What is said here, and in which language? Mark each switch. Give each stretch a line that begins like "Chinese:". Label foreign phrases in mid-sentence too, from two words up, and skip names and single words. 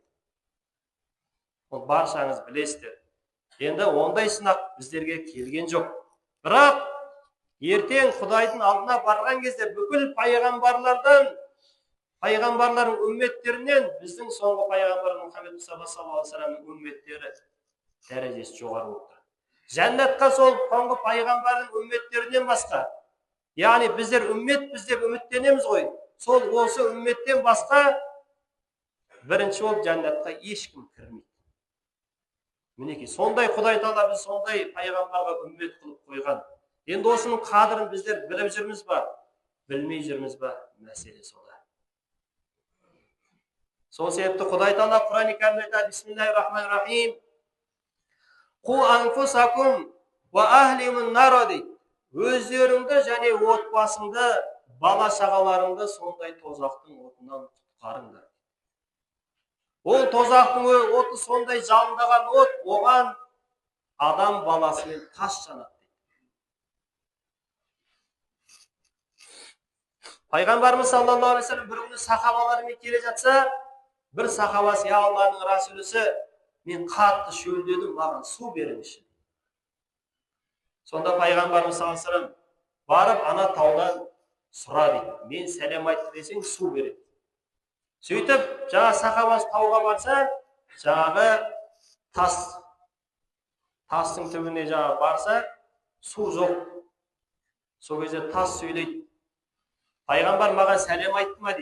Kazakh: Ол баршаңыз білесіздер. Енді ондай сынақ біздерге келген жоқ. Бірақ ертең Құдайдың алдына барған кезде бүкіл пайғамбарлардан, пайғамбарлардың үмметтерінен біздің соңғы пайғамбар Мұхаммед
Arabic: صلى الله عليه وسلم
Kazakh: үмметтері дәрежесі жоғары болып тұр. Жәннатқа сол соңғы пайғамбардың үмметтерінен басқа, яғни біздер үмметпіз деп үміттенеміз ғой, сол осы үмметтен басқа бірінші болып жәннатқа ешкім кірмейді. Мінекей, сондай Құдай Тағала біз сондай пайғамбарға үммет қылып қойған. Енді осының қадірін біздер біліп жүрміз ба, білмей жүрміз ба, мәселе сода. Сол себепті Құдай Тағала Құран-ы Кәрімде айтады:
Arabic: بسم الله الرحمن الرحيم. قوا أنفسكم وأهليكم نارا дейді.
Kazakh: Өздеріңді және отбасыңды, бала шағаларыңды сондай тозақтың отынан құтқарыңдар. Ол тозақтың оты сондай жалындаған от, оған адам баласымен тас жанады. Пайғамбарымыз
Arabic: صلى الله عليه وسلم
Kazakh: бір күні сахабаларымен келе жатса, бір сахабасы: "Я Алланың Расулісі, мен қатты шөлдедім, маған су беріңізші." Сонда пайғамбарымыз
Arabic: صلى الله عليه وسلم:
Kazakh: "Барып ана таудан сұра" дейді. "Мен сәлем айтты десең, су береді." Сөйтіп, жаңа сахабасы тауға барса, жаңағы тастың түбіне жаңа барса, су жоқ. Сол кезде тас сөйлейді: "Пайғамбар маған сәлем айтты ма?"